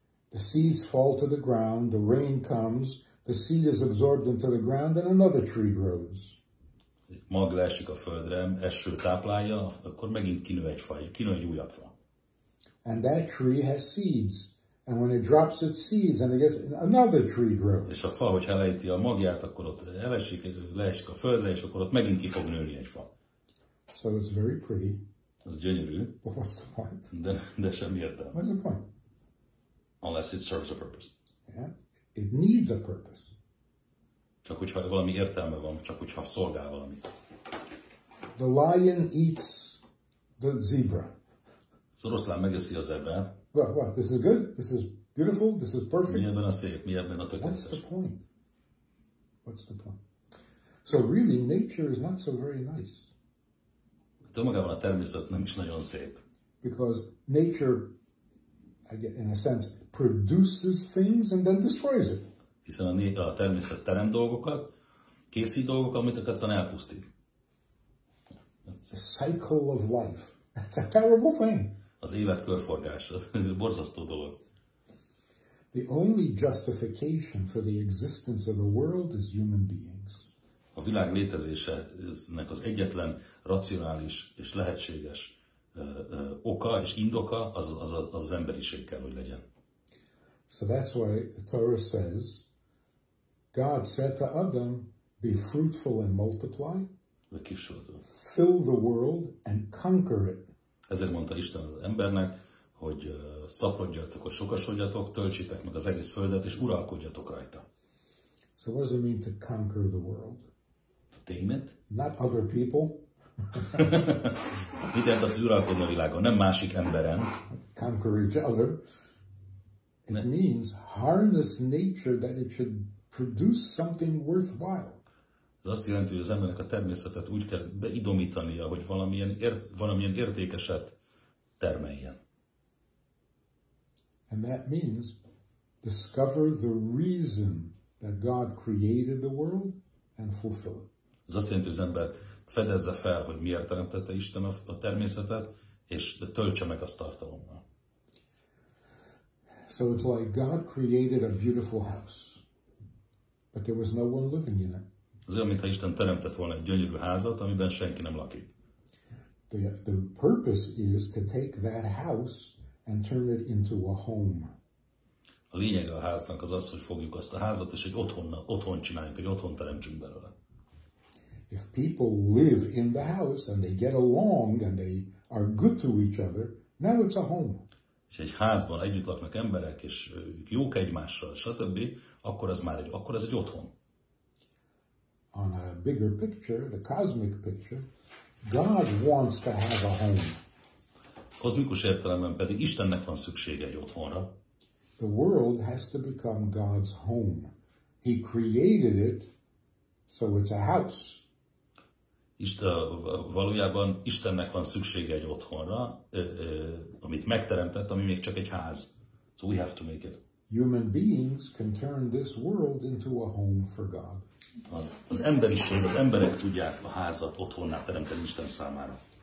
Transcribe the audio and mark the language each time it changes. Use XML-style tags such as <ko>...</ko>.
<en>The seeds fall to the ground, the rain comes, the seed is absorbed into the ground, and another tree grows.</en> <hu>Mag leesik a földre, eső táplálja, akkor megint kinő egy faj, kinő egy újabb fa.</hu> <en>And that tree has seeds. And when it drops its seeds and it gets another tree grows.</en> <hu>És a fa, hogy elejti a magját, akkor ott leesik a földre, és akkor ott megint ki fog nőni egy fa.</hu> <en>So it's very pretty.</en> <hu>Ez gyönyörű.</hu> <en>But what's the point?</en> <hu>De semmi értelme.</hu> <en>What's the point? Unless it serves a purpose. Yeah. It needs a purpose.</en> <hu>Csak hogyha valami értelme van, csak hogyha szolgál valamit.</hu> <en>The lion eats the zebra.</en> <hu>Az oroszlán megeszi a zebrát.</hu> <en>What? This is good? This is beautiful? This is perfect?</en> <hu>Mi ebben a szép? Mi ebben a tökéletes?</hu> <en>What's the point? What's the point? So really, nature is not so very nice.</en> <hu>Önmagában a természet nem is nagyon szép.</hu> <en>Because nature, in a sense, produces things and then destroys it.</en> <hu>Hiszen a természet teremt dolgokat, készít dolgokat, amit aztán elpusztít.</hu> <en>The cycle of life. That's a terrible thing.</en> <hu>Az élet körforgása, ez borzasztó dolog.</hu> <en>The only justification for the existence of the world is human beings.</en> <hu>A világ létezésének az egyetlen racionális és lehetséges oka és indoka az emberiség kell, hogy legyen.</hu> <en>So that's why the Torah says, God said to Adam, be fruitful and multiply, fill the world and conquer it.</en> <hu>Ezért mondta Isten az embernek, hogy szaporodjatok, hogy sokasodjatok, töltsétek meg az egész földet, és uralkodjatok rajta.</hu> <en>So what does it mean to conquer the world? To tame it? Not other people.</en> <hu>Mit jelent az, hogy uralkodni a világon? Nem másik emberen.</hu> <en>Conquer each other. It means harness nature that it should produce something worthwhile.</en> <hu>Ez azt jelenti, hogy az embernek a természetet úgy kell beidomítania, hogy valamilyen értékeset termeljen.</hu> <en>And that means discover the reason that God created the world and fulfill it.</en> <hu>Ez azt jelenti, hogy az ember fedezze fel, hogy miért teremtette Isten a természetet, és töltse meg azt tartalommal.</hu> <en>So it's like God created a beautiful house, but there was no one living in it.</en> <hu>Az olyan, mintha Isten teremtett volna egy gyönyörű házat, amiben senki nem lakik.</hu> <en>The purpose is to take that house and turn it into a home.</en> <hu>A lényege a háznak az az, hogy fogjuk azt a házat, és egy otthon csináljunk, egy otthon teremtsünk belőle.</hu> <en>If people live in the house and they get along and they are good to each other, now it's a home.</en> <hu>És egy házban együtt laknak emberek, és jók egymással, stb., akkor ez egy otthon.</hu> <en>On a bigger picture, the cosmic picture, God wants to have a home.</en> <hu>Kozmikus értelemben pedig Istennek van szüksége egy otthonra.</hu> <en>The world has to become God's home. He created it, so it's a house.</en> <hu>Valójában Istennek van szüksége egy otthonra, amit megteremtett, ami még csak egy ház.</hu> <en>So we have to make it. Human beings can turn this world into a home for God.</en> <hu>Az emberiség, az emberek tudják a házat otthonná teremteni Isten számára.</hu>